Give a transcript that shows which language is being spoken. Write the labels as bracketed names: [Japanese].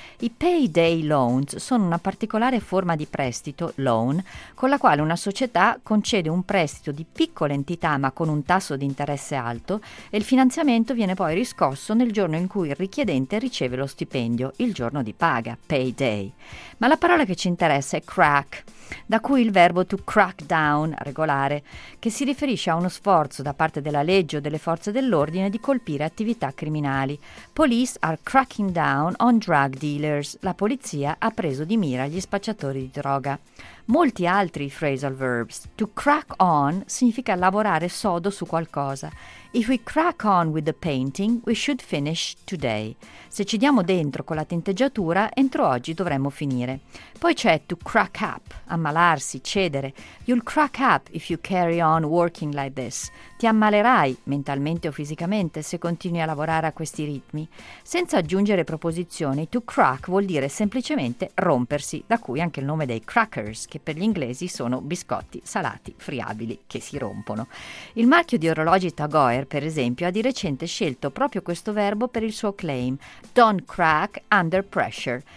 [Italian] I payday loans sono una particolare forma di prestito, loan, con la quale una società concede un prestito di piccole entità ma con un tasso di interesse alto, e il finanziamento viene poi riscosso nel giorno in cui il richiedente riceve lo stipendio, il giorno di paga, payday. Ma la parola che ci interessa è crack, da cui il verbo to crack down, regolare, che si riferisce a uno sforzo da parte della legge o delle forze dell'ordine di colpire attività criminali. [English] Police are cracking down on drug dealers. [Italian] La polizia ha preso di mira gli spacciatori di droga. Molti altri phrasal verbs. To crack on significa lavorare sodo su qualcosa. [English] If we crack on with the painting, we should finish today. [Italian] Se ci diamo dentro con la tinteggiatura, entro oggi dovremmo finire. Poi c'è to crack up, ammalarsi, cedere. [English] You'll crack up if you carry on working like this. [Italian] Ti ammalerai, mentalmente o fisicamente, se continui a lavorare a questi ritmi. Senza aggiungere proposizioni, to crack vuol dire semplicemente rompersi, da cui anche il nome dei crackers, che per gli inglesi sono biscotti salati, friabili, che si rompono. Il marchio di orologi Tagore, per esempio, ha di recente scelto proprio questo verbo per il suo claim: [English] don't crack under pressure.